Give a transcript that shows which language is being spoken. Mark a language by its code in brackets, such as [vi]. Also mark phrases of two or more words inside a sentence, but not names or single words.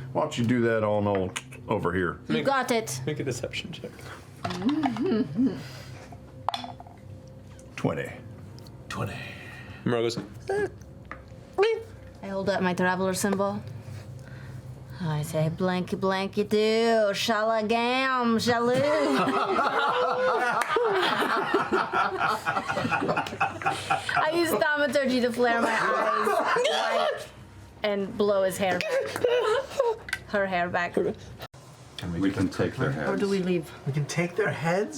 [en] Why don't you do that on over here? You got it. Make a deception check. 20. 20. Miro goes, I hold up my traveler symbol. I say blanky blanky do, shalagam, shaloo. I use thaumaturgy to flare my eyes and blow his hair back. Her hair back. We can take their heads. Or do we leave? We can take their heads?